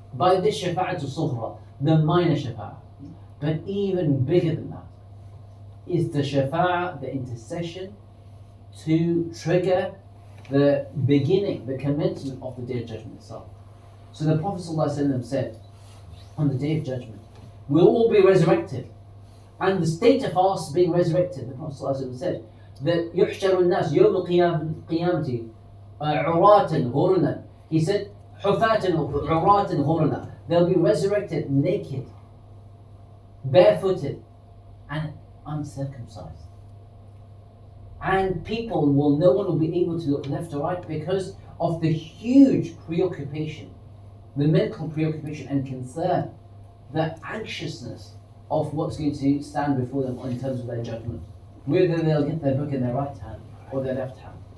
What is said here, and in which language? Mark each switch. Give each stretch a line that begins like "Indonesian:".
English: By this shafa'atul sughra, the minor shafa'ah. But even bigger than that is the shafa'ah, the intercession, to trigger the beginning, the commencement of the Day of Judgment itself. So the Prophet ﷺ said, on the Day of Judgment, we'll all be resurrected. And the state of us being resurrected, the Prophet ﷺ said, that
Arabic: يُحْشَرُ النَّاسِ يَوْمَ الْقِيَامَةِ عُرَاةً غُرْنًا.
English: He said,
Arabic: حُفَاةً عُرَاةً غُرْنًا.
English: They'll be resurrected naked, barefooted, and uncircumcised. And no one will be able to look left or right because of the huge preoccupation, the mental preoccupation and concern, the anxiousness of what's going to stand before them in terms of their judgment, whether they'll get their book in their right hand or their left hand.